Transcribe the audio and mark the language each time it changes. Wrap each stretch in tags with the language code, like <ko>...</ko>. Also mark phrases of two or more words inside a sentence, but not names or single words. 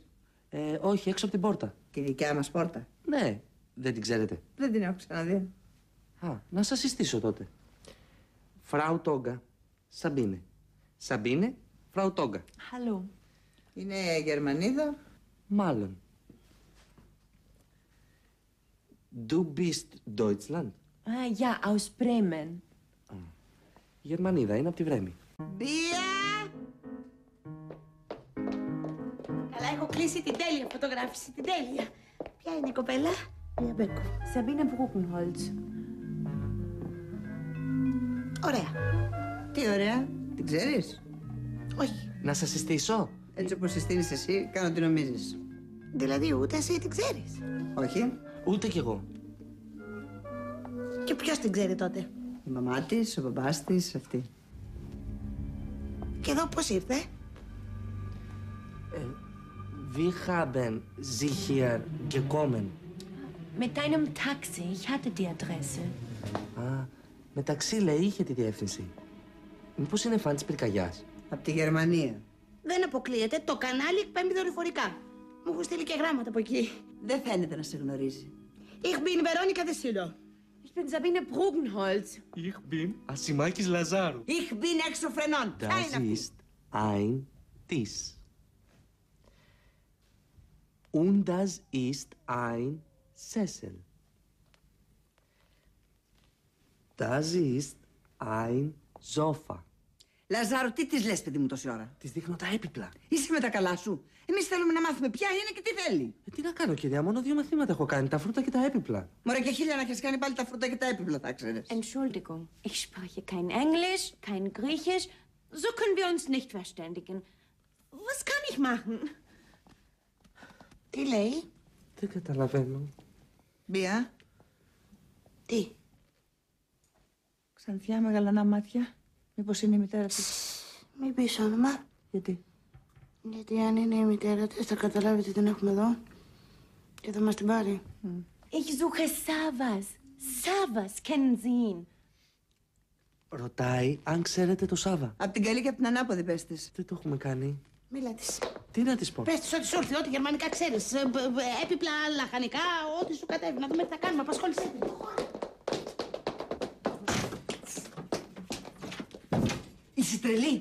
<el>Όχι, έξω από την πόρτα. Και η δικιά μας πόρτα? Ναι, δεν την ξέρετε. Δεν την έχω ξαναδεί. Να σας συστήσω τότε.</el> <de>Frau Toga,</de> <el>Σαμπίνε. Σαμπίνε,</el> <de>Frau Toga. Hallo.</de> <el>Είναι Γερμανίδα? Μάλλον.</el> <de>Du bist Deutschland. Ja, aus Bremen.</de> <el>Γερμανίδα, είναι από τη Βρέμη. Μπία! Καλά, έχω κλείσει την τέλεια φωτογράφηση, την τέλεια. Ποια είναι η κοπέλα? Μια Μπέκο. Sabine Bruckenholz. Ωραία. Τι ωραία. Την ξέρεις? Όχι. Να σας συστήσω. Έτσι όπως συστήνεις εσύ, κάνω τι νομίζεις. Δηλαδή ούτε εσύ την ξέρεις. Όχι. Ούτε κι εγώ. Και ποιος την ξέρει τότε? Η μαμά της, ο μπαμπάς της, αυτή. Και εδώ πώς ήρθε?</el> <de>Wir haben sie hier gekommen. Mit deinem Taxi. Ich hatte die Adresse.</de> <el>Μεταξύ λέει είχε τη διεύθυνση. Μήπως είναι φαν της πυρκαγιάς? Από τη Γερμανία. Δεν αποκλείεται, το κανάλι εκπέμπει δορυφορικά. Μου έχουν στείλει και γράμματα από εκεί. Δεν φαίνεται να σε γνωρίζει.</el> <de>Ich bin Veronika de Silo. Ich bin Sabine Bruckenholz. Ich bin</de> <el>Ασημάκης Λαζάρου.</el> <de>Ich bin</de> <el>έξω φρενών. Ποια είναι</el> <de>Das</de> <el>αυτή?</el> <de>ist ein Tisch. Und das ist ein Sessel. Das ist ein Sofa.</de> <el>Λαζάρο, τι της λες, παιδί μου, τόση ώρα? Της δείχνω τα έπιπλα. Είσαι με τα καλά σου. Εμείς θέλουμε να μάθουμε ποια είναι και τι θέλει. Τι να κάνω, κυρία, μόνο 2 μαθήματα έχω κάνει, τα φρούτα και τα έπιπλα. Μωρέ, και 1000 να έχεις κάνει πάλι τα φρούτα και τα έπιπλα, θα ξέρεις.</el> <de>Entschuldigung, ich spreche kein Englisch, kein Griechisch. So können wir uns nicht verständigen. Was kann ich machen?</de> <el>Τι λέει? Δεν καταλαβαίνω. Μπία, Τι? ξανθιά με γαλανά μάτια. Μήπως είναι η μητέρα της? Μην πεις όνομα. Γιατί? Γιατί αν είναι η μητέρα της θα καταλάβει ότι την έχουμε εδώ και θα μας την πάρει.</el> <de>Ich suche Savas. Savas, kennen Sie ihn?</de> <el>Ρωτάει αν ξέρετε το Σάβα. Απ' την καλή και απ' την ανάποδη πες της. Δεν το έχουμε κάνει. Μίλα της. Τι να της πω? Πες της ότι σου ήρθε, ό,τι γερμανικά ξέρεις. Έπιπλα, λαχανικά, ό,τι σου κατέβει. Να δούμε τι θα κάνουμε. Απασχόλησέ την. Είσαι τρελή.</el>